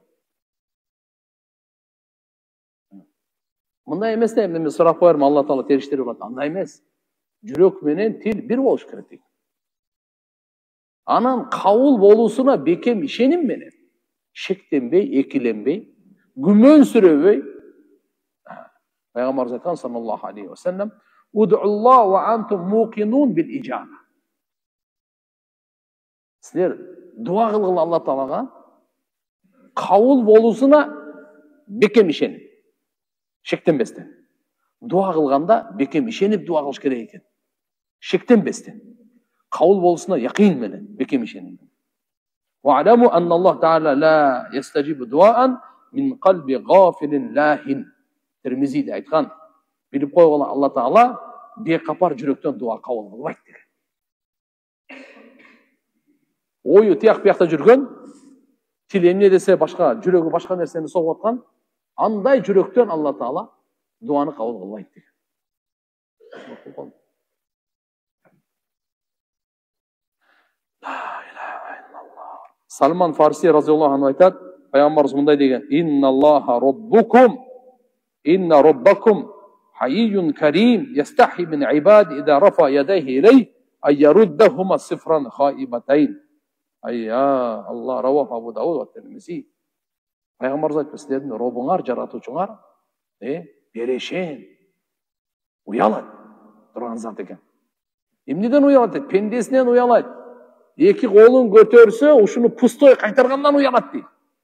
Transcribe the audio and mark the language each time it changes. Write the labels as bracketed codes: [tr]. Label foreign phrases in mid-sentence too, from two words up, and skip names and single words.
[ky] Мындай эмес да, мен сурап коерм, Алла Таала териштирип атат. Андай эмес. Жүрөк менен тил бир болуш керек. Анан кабыл болуусуна бекем ишеним менен, шектенбей, экиленбей, күмөнсүрөбөй. Пайгамбарыбыз айткан [ar] صلى الله عليه وسلم, "ادعوا الله وأنتم موقنون بالإجابة." [ky] Силер дуа кылгыла Алла Таалага, кабыл болуусуна бекем ишеним, шектенбестен. Дуа кылганда бекем ишенип дуа кылыш керек экен. Шектенбестен. Кабыл болуусуна якин менен, бекем ишеним. [ar] واعلموا أن الله تعالى لا يستجيب دعاء من قلب غافل لاه. [ky] Термизиде айткан. Билип койгула, Алла Таала бейкапар жүрөктөн дуа кабыл кылбайт деген. Ою тияк биякта жүргөн, тил эмне десе башка, жүрөгү башка нерсени согуп аткан, андай жүрөктөн Алла Таала дуаны кабыл кылбайт деген. Салман Фарси [ar] رضي الله عنه [ky] айтат, пайгамбарыбыз мындай деген: [ar] "إن الله ربكم، إن ربكم حيي كريم، يستحيي من عباده إذا رفع يديه إليه, أن يردهما صفرا خائبتين." أيا، الله، رواه أبو داود والترمذي. [ky] Пайгамбарыбыз айтты, силердин робуңар, жаратуучуңар, берешен, уялат турган зат экен. Эмнеден уялат дейт? Пендесинен уялат. Эки колун көтөрсө, ушуну пустой кайтаргандан уялат дейт.